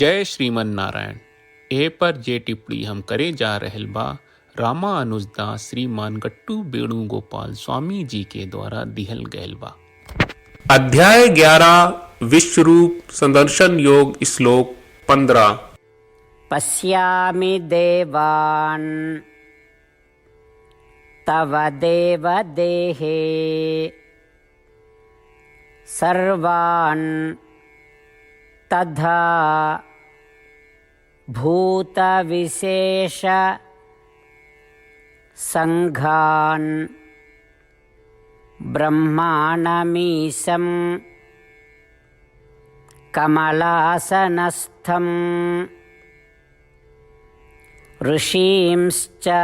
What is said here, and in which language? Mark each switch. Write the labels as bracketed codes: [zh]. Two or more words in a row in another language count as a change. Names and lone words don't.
[bho] जय श्रीमन नारायण। ए पर जे टिप्पणी हम करे जा रहल बा रामानुजदास श्रीमान गट्टू वेणुगोपाल स्वामी जी के द्वारा दिहल गयल बा। अध्याय 11 विश्वरूप संदर्शन योग श्लोक 15। [sa] पश्यामि देवान् तव देवदेहे सर्वान् तथा भूतविशेष संघान् ब्रह्माणमीशं कमलासनस्थं ऋषींश्च